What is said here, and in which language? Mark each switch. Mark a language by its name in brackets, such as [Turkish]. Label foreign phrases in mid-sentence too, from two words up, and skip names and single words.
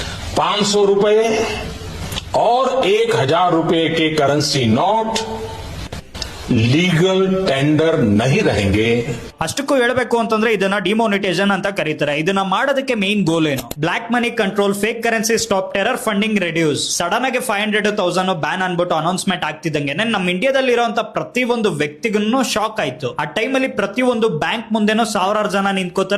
[Hindi] 500 रुपए और 1000 रुपए के [English] currency note legal tender [Hindi] नहीं रहेंगे। [Kannada] ಅಷ್ಟಕ್ಕೂ ಹೇಳಬೇಕು ಅಂತಂದ್ರೆ ಇದನ್ನ ಡಿಮಾನಿಟೈಸೇಷನ್ ಅಂತ ಕರೀತಾರೆ. ಇದನ್ನ ಮಾಡೋದಕ್ಕೆ [English] main goal [Kannada] ಏನು? [English] black money control, fake currency stop, terror funding reduce. [Kannada] ಸಡನ್ ಆಗಿ 500,000 ಬ್ಯಾನ್ ಅನ್ಬಿಟ್ಟು ಅನೌನ್ಸ್ಮೆಂಟ್ ಆಗ್ತಿದ್ದಂಗೆ ನಮ್ಮ ಇಂಡಿಯಾದಲ್ಲಿ ಇರುವಂತ ಪ್ರತಿಯೊಂದು ವ್ಯಕ್ತಿಗೂ ಶಾಕ್ ಆಯ್ತು. ಆ ಟೈಮಲ್ಲಿ ಪ್ರತಿಯೊಂದು ಬ್ಯಾಂಕ್ ಮುಂದೆನೋ ಸಾವಿರಾರು ಜನ ನಿಂತ್ಕೋತಾರೆ.